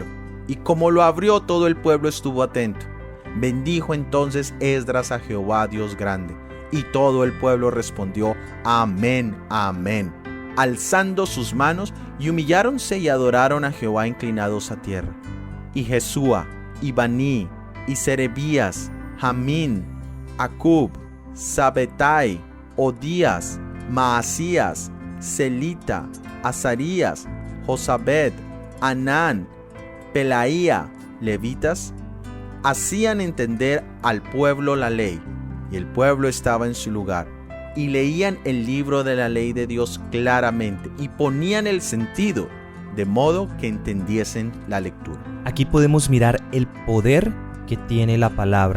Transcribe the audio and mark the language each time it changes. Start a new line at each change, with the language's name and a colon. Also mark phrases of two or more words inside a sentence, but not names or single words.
Spanish: Y como lo abrió, todo el pueblo estuvo atento. Bendijo entonces Esdras a Jehová Dios grande, y todo el pueblo respondió: amén, amén, alzando sus manos, y humilláronse y adoraron a Jehová inclinados a tierra. Y Jesúa, y Baní, y Serebías, Jamín, Acub, Sabetai, Odías, Maasías, Celita, Azarías, Josabed, Anán, Pelaía, levitas, hacían entender al pueblo la ley, y el pueblo estaba en su lugar, y leían el libro de la ley de Dios claramente, y ponían el sentido, de modo que entendiesen la lectura. Aquí podemos mirar el poder que tiene la palabra.